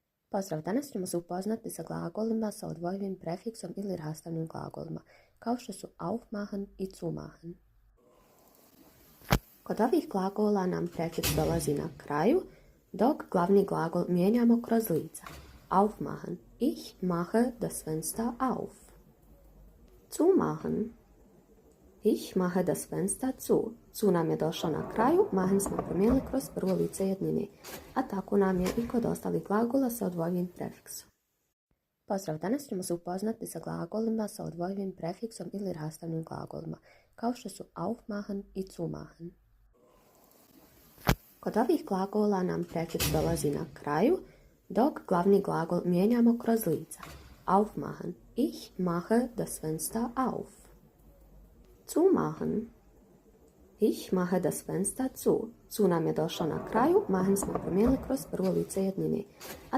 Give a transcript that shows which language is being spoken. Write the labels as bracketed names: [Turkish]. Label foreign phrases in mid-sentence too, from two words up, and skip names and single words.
[Bosnian] Pozdrav, danas ćemo se upoznati sa glagolima sa odvojivim prefiksom ili rastavnim glagolima, kao što su aufmachen i zumachen. Kod ovih glagola nam prefiks dolazi na kraju, dok glavni glagol mijenjamo kroz lica. [German] Aufmachen, ich mache das Fenster auf. Zumachen, ich mache das Fenster zu. [Bosnian] Zu nam je došao na kraju, machen smo promijenili kroz prvo lice jednine, a tako nam je i kod ostalih glagola sa odvojivim prefiksom. Pozdrav, danas ćemo se upoznati sa glagolima sa odvojivim prefiksom ili rastavnim glagolima, kao što su aufmachen i zumachen. Kod ovih glagola nam prefiks dolazi na kraju, dok glavni glagol mijenjamo kroz lica. [German] Aufmachen, ich mache das Fenster auf. Zumachen, ich mache das Fenster zu. [Bosnian] Zu nam je došao na kraju, machen smo promijenili kroz prvo lice jednine,